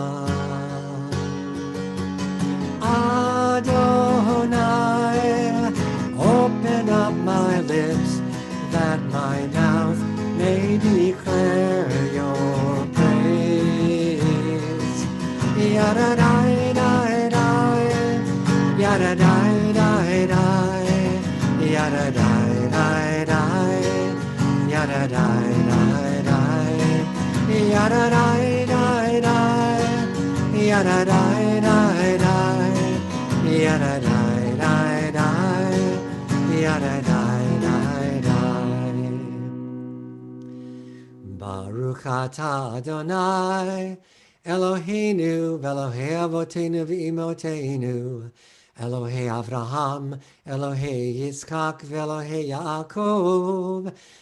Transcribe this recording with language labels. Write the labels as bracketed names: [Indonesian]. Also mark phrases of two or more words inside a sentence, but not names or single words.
[English] Adonai open up my lips that my mouth may declare your praise Yada dai dai dai Yada dai dai dai Yada dai dai dai Yada dai dai dai Yada dai dai dai Yada dai dai dai Yada dai dai dai Yada dai dai dai [Hebrew] ברוך אתה אדני אלהינו ואלהי אבותינו ואמותינו אלהי אברהם, אלהי יצחק, אלהי יעקב,